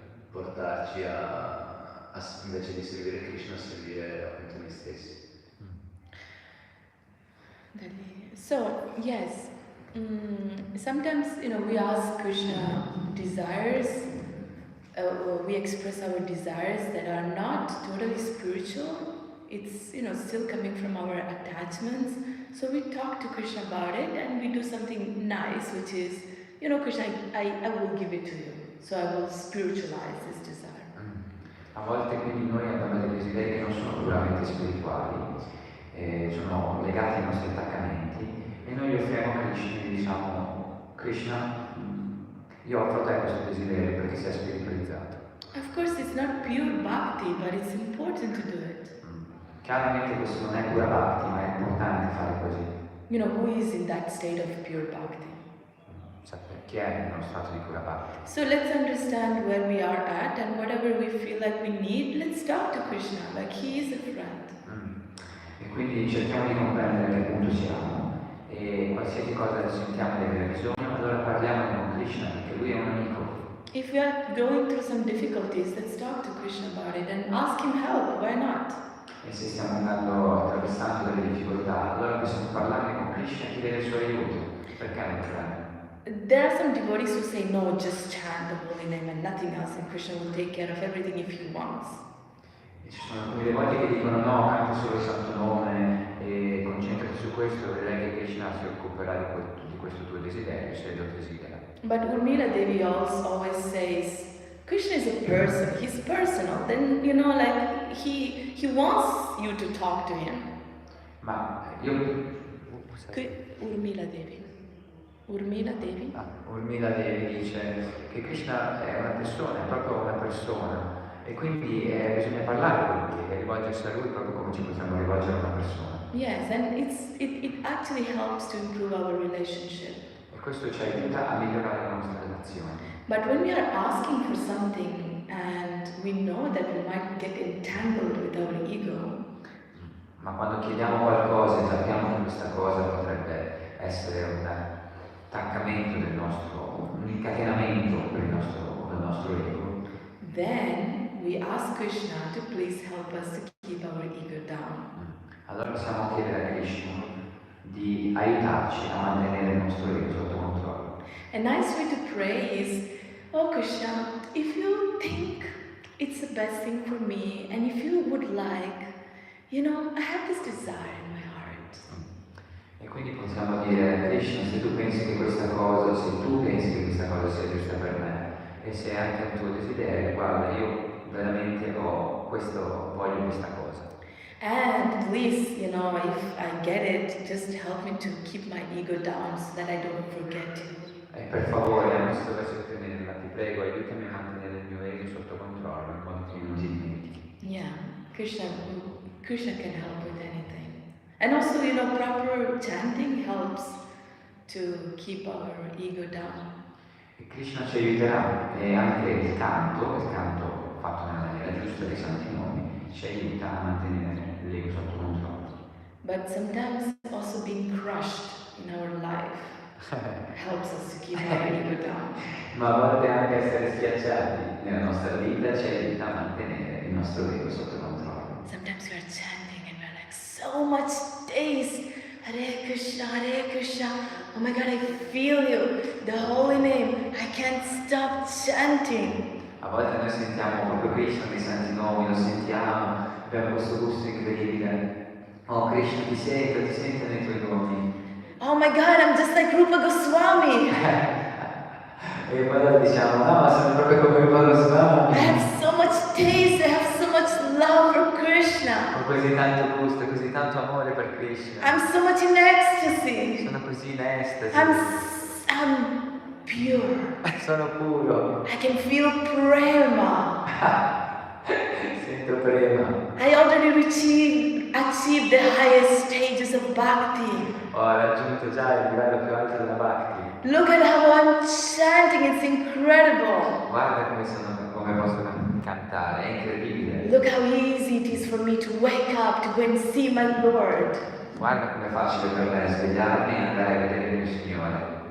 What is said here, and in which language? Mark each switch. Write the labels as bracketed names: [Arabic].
[Italian] portarci invece di servire Krishna, a servire appunto noi stessi. [English] So, yes, sometimes, we ask Krishna desires, or we express our desires that are not totally spiritual. It's, still coming from our attachments. So we talk to Krishna about it and we do something nice, which is, Krishna, I will give it to you. So I will spiritualize this desire. [Italian] A volte quindi noi abbiamo dei desideri che non sono puramente spirituali, sono legati ai nostri attaccamenti e noi li offriamo a Krishna e diciamo: Krishna, io offro a te questo desiderio perché sei spiritualizzato. [English] Of course it's not pure bhakti, but it's important to do it. [Italian] Chiaramente questo non è pura bhakti, ma è importante fare così. [English] Who is in that state of pure bhakti? [Italian] Sapere chi è in uno stato di pura bhakti. [English] So let's understand where we are at, and whatever we feel like we need, let's talk to Krishna, like he is a friend. [Italian] E quindi cerchiamo di comprendere a che punto siamo e qualsiasi cosa sentiamo di avere bisogno, allora parliamo con Krishna perché lui è un amico. [English] If we are going through some difficulties, let's talk to Krishna about it and ask him help, why not? [Italian] E se stiamo attraversando delle difficoltà, allora possiamo parlarne con Krishna e chiedere il suo aiuto. Perché non farlo? [English] There are some devotees who say, no, just chant the holy name and nothing else, and Krishna will take care of everything if he wants. [Italian] E ci sono alcuni devoti che dicono no, canta solo il santo nome e concentrati su questo e vedrai che Krishna si occuperà di questo tuo desiderio, se lo desidera. [English] But Urmila Devi also always says, Krishna is a person, he's personal, then like he wants you to talk to him. [Italian] Ma io... Urmila Devi. Urmila Devi? Urmila Devi dice che Krishna è una persona, è proprio una persona e quindi bisogna parlare con lui e rivolgersi a lui proprio come ci possiamo rivolgere a una persona. [English] Yes, and it actually helps to improve our relationship. [Italian] E questo ci aiuta a migliorare la nostra relazione. [English] But when we are asking for something and we know that we might get entangled with our ego, [Italian] ma quando chiediamo qualcosa e sappiamo che questa cosa potrebbe essere un attaccamento un incatenamento per il nostro ego, [English] then we ask Krishna to please help us to keep our ego down. [Italian] Allora possiamo chiedere a Krishna di aiutarci a mantenere il nostro ego sotto controllo. [English] A nice way to pray is, oh Krishna, if you think it's the best thing for me, and if you would like, I have this desire in my heart. [Italian] E quindi possiamo dire, Krishna, se tu pensi che questa cosa sia giusta per me, e se è anche un tuo desiderio, guarda, io veramente voglio questa cosa. [English] And please, if I get it, just help me to keep my ego down so that I don't forget you. [Italian] E per favore, se dovessi ottenerla, ti prego, aiutami a mantenere il mio ego sotto controllo, in modo che non ti dimentichi. [English] Yeah, Krishna can help with anything. And also, proper chanting helps to keep our ego down. [Italian] E Krishna ci aiuterà, e anche il canto fatto nella maniera giusta dei santi nomi, ci aiuta a mantenere l'ego sotto controllo. [English] But sometimes also being crushed in our life helps us to keep our ego down. [Italian] Ma a volte anche essere schiacciati nella nostra vita ci aiuta a mantenere il nostro ego sotto controllo. [English] Sometimes we are chanting and we're like so much taste. Hare Krishna, oh my God, I feel you, the holy name, I can't stop chanting. [Italian] A volte noi sentiamo proprio Krishna nei santi nomi, lo sentiamo, abbiamo questo gusto incredibile. Oh Krishna, ti sento nei tuoi nomi. [English] Oh my God, I'm just like Rupa Goswami. [Italian] E poi allora diciamo, no, ma sono proprio come Rupa Goswami. [English] I have so much taste, I have so much love for Krishna. [Italian] Ho così tanto gusto, così tanto amore per Krishna. [English] I'm so much in ecstasy. [Italian] Sono così in estasi. [English] I'm pure. [Italian] Sono puro. [English] I can feel prema. [Italian] Sento prema. [English] I already achieved the highest stages of bhakti. [Italian] Ho raggiunto già il livello più alto della bhakti. [English] Look at how I'm chanting, it's incredible. [Italian] Guarda come posso cantare, è incredibile. [English] Look how easy it is for me to wake up, to go and see my Lord. [Italian] Guarda com'è facile per me svegliarmi e andare a vedere il mio Signore.